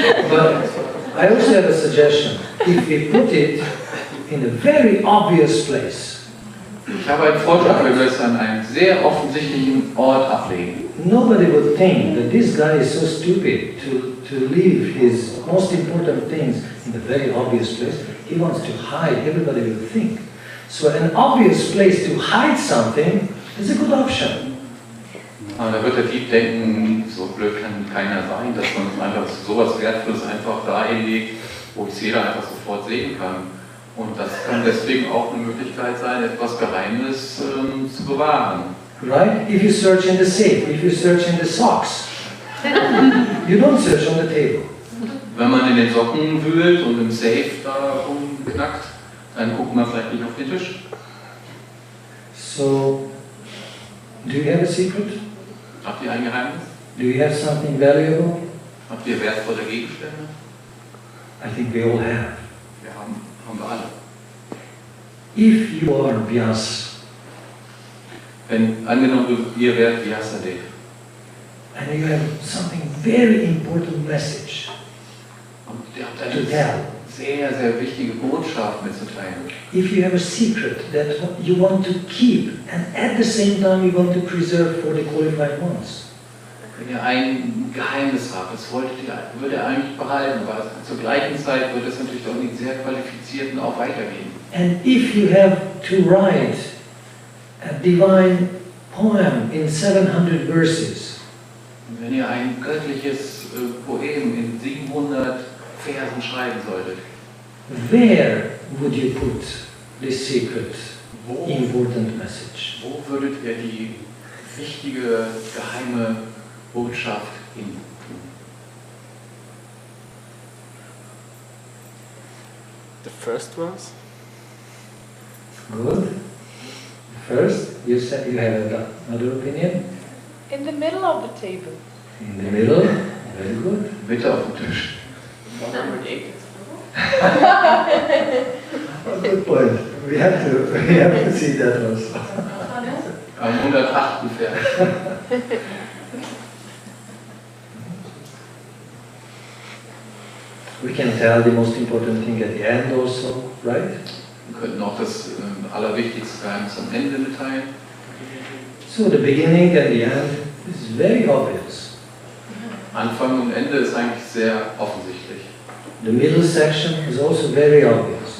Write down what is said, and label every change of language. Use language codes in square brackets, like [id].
[en] But I also have a suggestion. If we put it in a very obvious place, [de] Ich habe einen Vorschlag, wenn wir es an einem sehr offensichtlichen Ort ablegen. [en] nobody would think that this guy is so stupid to leave his most important things in a very obvious place. He wants to hide, everybody will think. So an obvious place to hide something is a good option. [de] Aber da wird der Dieb denken, so blöd kann keiner sein, dass man einfach sowas Wertvolles einfach dahin legt, wo es jeder einfach sofort sehen kann. Und das kann deswegen auch eine Möglichkeit sein, etwas Geheimes zu bewahren. Right? [en] If you search in the safe, if you search in the socks, you don't search on the table. [de] Wenn man in den Socken wühlt und im Safe da rumknackt, dann guckt man vielleicht nicht auf den Tisch. [en] So, do you have a secret? [de] Habt ihr ein Geheimnis? [en] Do you have something valuable? [de] Habt ihr wertvolle Gegenstände? [en] I think we all have. [de] Wir haben wir alle. [en] If you are Vyasa, [de] Wenn angenommen ihr wärt Vyasadeva [en] and you have something very important message [de] und ihr habt [en] to [de] eine [en] tell, [de] sehr, sehr wichtige Botschaft mitzuteilen. [en] if you have a secret that you want to keep and at the same time you want to preserve for the qualified ones, [de] Wenn ihr ein Geheimnis habt, das würdet ihr eigentlich behalten, aber zur gleichen Zeit wird es natürlich auch den sehr Qualifizierten auch weitergehen. [en] and if you have to write a divine poem in 700 verses, [de] Und wenn ihr ein göttliches Poem in 700 Versen schreiben solltet, [en] where would you put this secret, important message? [de] Wo würdet ihr die wichtige, geheime Botschaft hin tun? [en] The first ones? Good. First, you said you have another opinion? In the middle of the table. In the middle? Very good. [de] Mitte auf dem Tisch. [en] Oh, good point. We have to see that also. [de] Am 108. Vers. [en] We can tell the most important thing at the end also, right? [de] Wir könnten auch das Allerwichtigste Geheimnis am Ende mitteilen. [en] So the beginning and the end is very obvious. [de] Anfang und Ende ist eigentlich sehr offensichtlich. [en] The middle section is also very obvious.